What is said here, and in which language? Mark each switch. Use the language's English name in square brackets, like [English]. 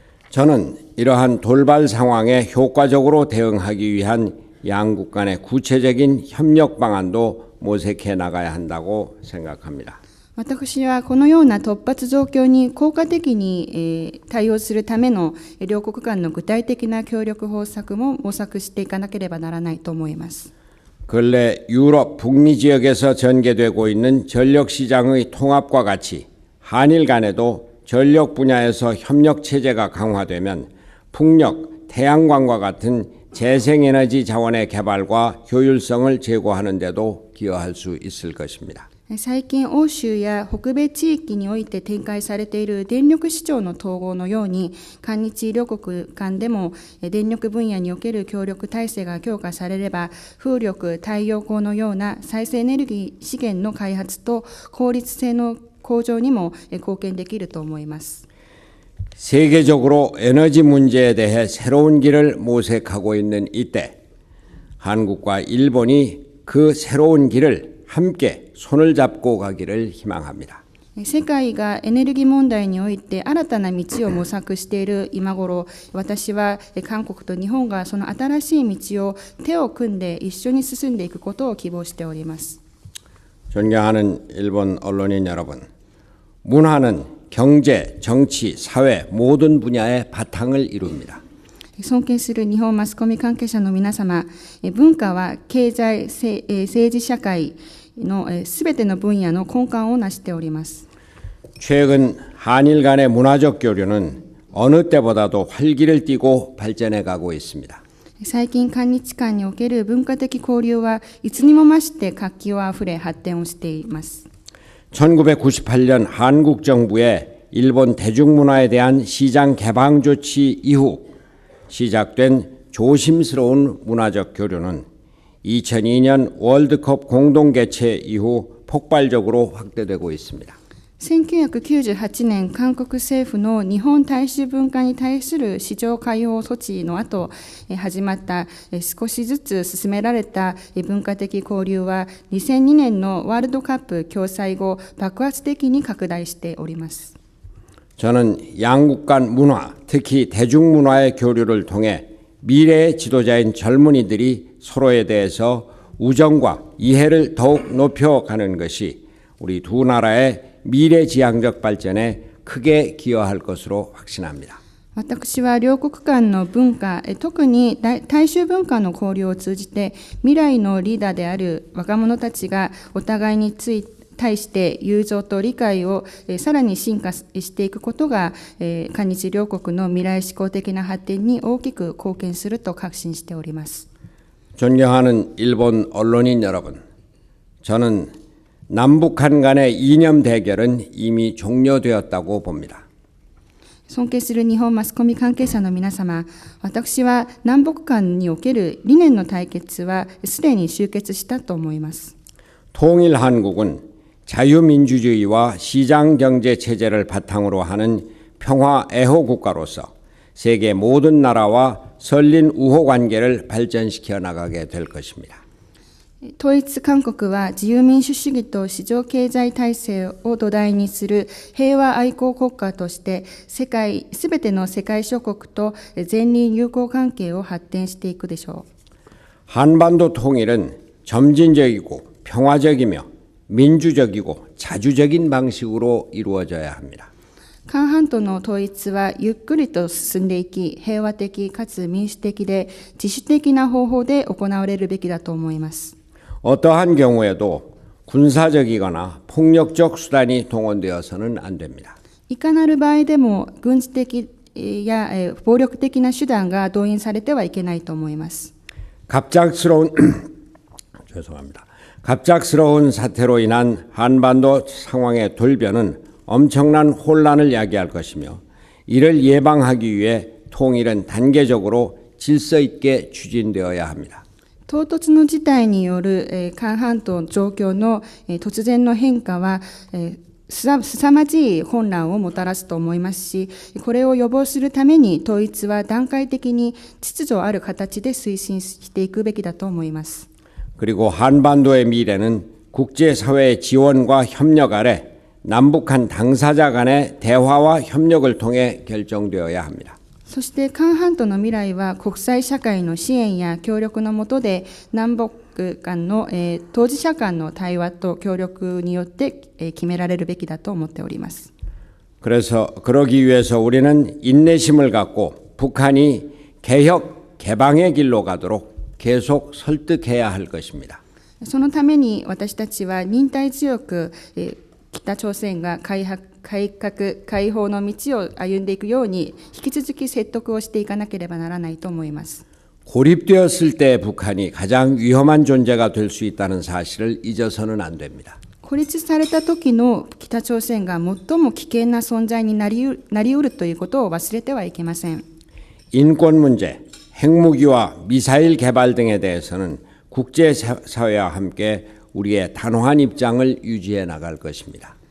[Korean] 저는 이러한 돌발 상황에 효과적으로 대응하기 위한 양국 간의 구체적인 협력 방안도 모색해 나가야 한다고 생각합니다. [Japanese] 私はこのような突発状況に効果的に対応するための両国間の具体的な協力方策も模索していかなければならないと思います。 [Korean] 근래 유럽 북미 지역에서 전개되고 있는 전력 시장의 통합과 같이 한일 간에도 전력 분야에서 협력 체제가 강화되면 풍력, 태양광과 같은 재생에너지 자원의 개발과 효율성을 제고하는 데도 기여할 수 있을 것입니다. [Japanese] 最近欧州や北米地域において展開されている電力市場の統合のように、韓日両国間でも電力分野における協力体制が強化されれば、風力、太陽光のような再生エネルギー資源の開発と効率性の向上にも貢献できると思います。 [Korean] 세계적으로 에너지 문제에 대해 새로운 길을 모색하고 있는 이때 한국과 일본이 그 새로운 길을 함께 손을 잡고 가기를 희망합니다. [Japanese] 世界がエネルギー問題において新たな道を模索している今頃、私は韓国と日本がその新しい道を手を組んで一緒に進んでいくことを希望しております。 [Korean] 존경하는 일본 언론인 여러분, 문화는 경제, 정치, 사회 모든 분야의 바탕을 이룹니다. [Japanese] 尊敬する日本マスコミ関係者の皆様、文化は経済、政治社会のすべての分野の根幹を成しております。 [Korean] 최근 한일 간의 문화적 교류는 어느 때보다도 활기를 띠고 발전해 가고 있습니다. [Japanese] 最近韓日間における文化的交流はいつにも増して活気をあふれ発展をしています。 [Korean] 1998년 한국 정부의 일본 대중문화에 대한 시장 개방 조치 이후 시작된 조심스러운 문화적 교류는 2002년 월드컵 공동 개최 이후 폭발적으로 확대되고 있습니다. [Japanese] 1998年、韓国政府の日本大衆文化に対する市場開放措置の後、始まった少しずつ進められた文化的交流は、2002年のワールドカップ共催後、爆発的に拡大しております。 [Korean] 저는 양국 간 문화, 특히 대중문화의 교류를 통해 미래의 지도자인 젊은이들이 서로에 대해서 우정과 이해를 더욱 높여가는 것이 우리 두 나라의 미래지향적 발전에 크게 기여할 것으로 확신합니다. [Japanese] 私は両国間の文化、特に大衆文化の交流を通じて、未来のリーダーである若者たちがお互いに対して友情と理解をさらに進化していくことが、韓日両国の未来志向的な発展に大きく貢献すると確信しております。 [Korean] 존경하는 일본 언론인 여러분, 저는 남북한 간의 이념 대결은 이미 종료되었다고 봅니다. [Japanese] 尊敬する日本マスコミ関係者の皆様、私は南北間における理念の対決はすでに終結したと思います。 [Korean] 통일 한국은 자유민주주의와 시장경제 체제를 바탕으로 하는 평화 애호 국가로서 세계 모든 나라와 설린 우호 관계를 발전시켜 나가게 될 것입니다. [Japanese] 統一韓国は自由民主主義と市場経済体制を土台にする平和愛好国家としてすべての世界諸国と善隣友好関係を発展していくでしょう。 [Korean] 한반도 통일은 점진적이고 평화적이며 민주적이고 자주적인 방식으로 이루어져야 합니다. [Japanese] 韓半島の統一はゆっくりと進んでいき、平和的かつ民主的で自主的な方法で行われるべきだと思います。 [Korean] 어떠한 경우에도 군사적이거나 폭력적 수단이 동원되어서는 안 됩니다. [Japanese] いかなる場合でも軍事的や暴力的な手段が動員されてはいけないと思います。 [Korean] 갑작스러운 죄송합니다. 갑작스러운 사태로 인한 한반도 상황의 돌변은 엄청난 혼란을 야기할 것이며 이를 예방하기 위해 통일은 단계적으로 질서 있게 추진되어야 합니다. [Japanese] 唐突の事態による韓半島状況の突然の変化は凄まじい混乱をもたらすと思いますし、これを予防するために統一は段階的に秩序ある形で推進していくべきだと思います。 [Korean] 그리고 한반도의 미래는 국제사회의 지원과 협력 아래 남북한 당사자 간의 대화와 협력을 통해 결정되어야 합니다. [Japanese] そして韓半島の未来は国際社会の支援や協力の下で南北間の当事者間の対話と協力によって決められるべきだと思っております。 [Korean] 그래서 그러기 위해서 우리는 인내심을 갖고 북한이 개혁, 개방의 길로 가도록 계속 설득해야 할 것입니다. [Japanese] そのために私たちは忍耐強く北朝鮮が改革開放の道を歩んでいくように引き続き説得をしていかなければならないと思います。 [Korean] 고립되었을 때 북한이 가장 위험한 존재가 될 수 있다는 사실을 잊어서는 안 됩니다. [Japanese] 孤立された時の北朝鮮が最も危険な存在になりうるということを忘れてはいけません。 [Korean] 인권 문제, 핵무기와 미사일 개발 등에 대해서는 국제사회와 함께 우리의 단호한 입장을 유지해 나갈 것입니다.